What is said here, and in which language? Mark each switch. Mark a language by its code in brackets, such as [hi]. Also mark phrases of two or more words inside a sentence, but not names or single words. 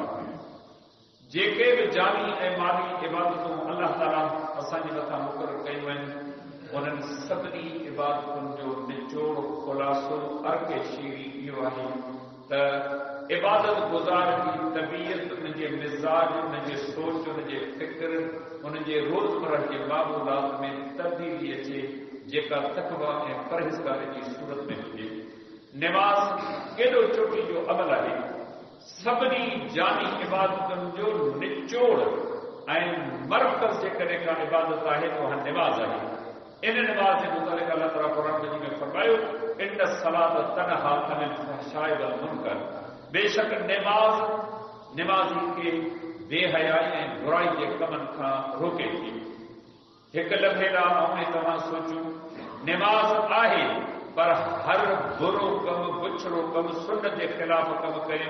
[sd] जेके बि जानी ऐं माली इबादतूं अल्लाह ताला असांजे मथां मुक़ररु कयूं आहिनि उन्हनि सभिनी इबादतुनि जो निचोड़ ख़ुलासो अर्क शीरी इहो आहे त इबादत गुज़ार जी तबीयत, उनजे मिज़ाज, उनजे सोच, उनजे फ़िक्र, उनजे रोज़मर्रा जे मामूलात में तब्दीली अचे जेका तक़वा ऐं परहेज़गारी जी सूरत में हुजे। निमाज़ केॾो चोटी जो अमल आहे। सभिनी जानी इबादतुनि जो निचोड़ ऐं मरकज़ जेकॾहिं का इबादत आहे त उहा निमाज़ आहे। इन निमाज़ जे मुतालिक़ अल्लाह ताला क़ुरान मजीद में फरमायो [ar] إن الصلاة تنهى عن الفحشاء والمنكر. [sd] बेशक निमाज़ी खे बेहयाई ऐं बुराई जे कमनि खां रोके थी। हिकु लम्हे लाइ आऊं तव्हां सोचूं निमाज़ आहे पर हर बुरो कमु, बुछड़ो कमु, सुन जे ख़िलाफ़ कमु कयूं।